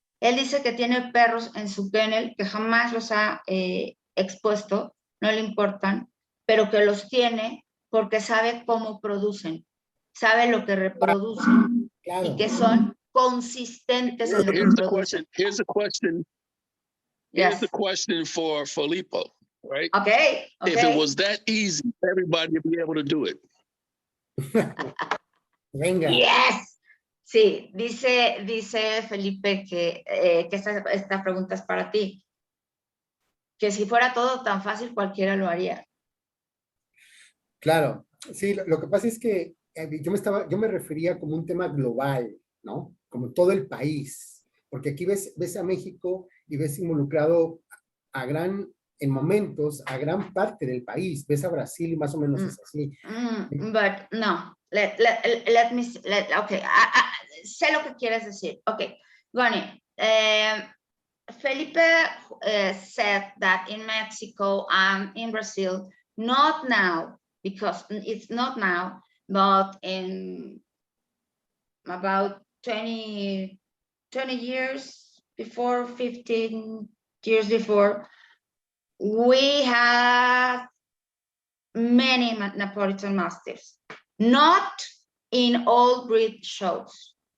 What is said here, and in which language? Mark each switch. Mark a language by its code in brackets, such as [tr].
[es] Él dice que tiene perros en su kennel que jamás los ha expuesto, no le importan, pero que los tiene porque sabe cómo producen, sabe lo que reproducen y que son consistentes en lo que producen. [en] Here's the question. Here's the question for Filippo, right? Okay. If it was that easy, everybody would be able to do it. [es] Venga. [en] Yes. [es] Sí, dice Felipe que esta pregunta es para ti. Que si fuera todo tan fácil, cualquiera lo haría. Claro, sí, lo que pasa es que yo me refería como un tema global, ¿no? Como todo el país, porque aquí ves a México y ves involucrado en momentos a gran parte del país, ves a Brasil y más o menos es así. [en] But no, let me, okay, [es] sé lo que quieres decir. [en] Okay, Goni, Felipe said that in Mexico and in Brazil, not now, because it's not now, but in about 20 years before, 15 years before, we have many Neapolitan Mastiffs, not in all breed shows.